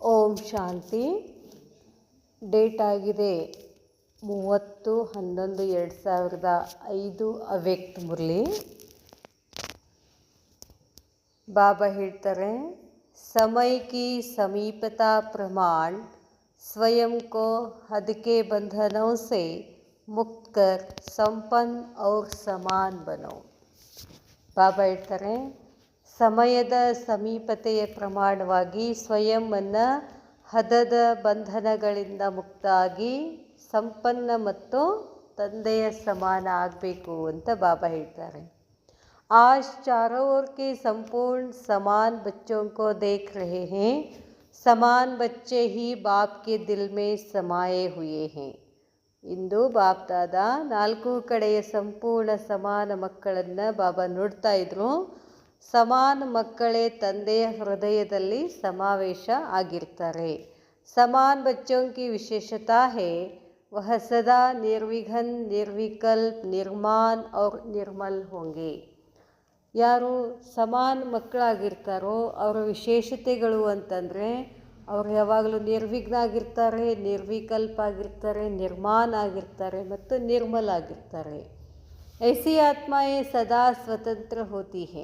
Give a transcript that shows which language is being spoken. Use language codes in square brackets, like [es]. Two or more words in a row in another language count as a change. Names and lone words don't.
[kn] ಓಂ ಶಾಂತಿ. ಡೇಟ್ ಆಗಿದೆ 30/11/2005 ಅವ್ಯಕ್ತ ಮುರಳಿ. ಬಾಬಾ ಹೇಳ್ತಾರೆ, [hi] समय की समीपता प्रमाण स्वयं को हद के बंधनों से मुक्त कर संपन्न और समान बनो. [kn] ಬಾಬಾ ಹೇಳ್ತಾರೆ, ಸಮಯದ ಸಮೀಪತೆಯ ಪ್ರಮಾಣವಾಗಿ ಸ್ವಯಂವನ್ನು ಹದದ ಬಂಧನಗಳಿಂದ ಮುಕ್ತ ಆಗಿ ಸಂಪನ್ನ ಮತ್ತು ತಂದೆಯ ಸಮಾನ ಆಗಬೇಕು ಅಂತ ಬಾಬಾ ಹೇಳ್ತಾರೆ. [hi] आज चारों ओर के संपूर्ण समान बच्चों को देख रहे हैं. समान बच्चे ही बाप के दिल में समाये हुए हैं. [kn] ಇಂದು ಬಾಪ್ ದಾದ ನಾಲ್ಕು ಕಡೆಯ ಸಂಪೂರ್ಣ ಸಮಾನ ಮಕ್ಕಳನ್ನು ಬಾಬಾ ನೋಡ್ತಾ ಇದ್ರು. ಸಮಾನ ಮಕ್ಕಳೇ ತಂದೆಯ ಹೃದಯದಲ್ಲಿ ಸಮಾವೇಶ ಆಗಿರ್ತಾರೆ. [hi] समान बच्चों की विशेषता है वह सदा निर्विघ्न निर्विकल्प निर्माण और निर्मल होंगे. [kn] ಯಾರು ಸಮಾನ ಮಕ್ಕಳಾಗಿರ್ತಾರೋ ಅವರ ವಿಶೇಷತೆಗಳು ಅಂತಂದರೆ ಅವರು ಯಾವಾಗಲೂ ನಿರ್ವಿಘ್ನ ಆಗಿರ್ತಾರೆ, ನಿರ್ವಿಕಲ್ಪ ಆಗಿರ್ತಾರೆ, ನಿರ್ಮಾಣ ಆಗಿರ್ತಾರೆ ಮತ್ತು ನಿರ್ಮಲ ಆಗಿರ್ತಾರೆ. [hi] ऐसी आत्माएं सदा स्वतंत्र होती हैं.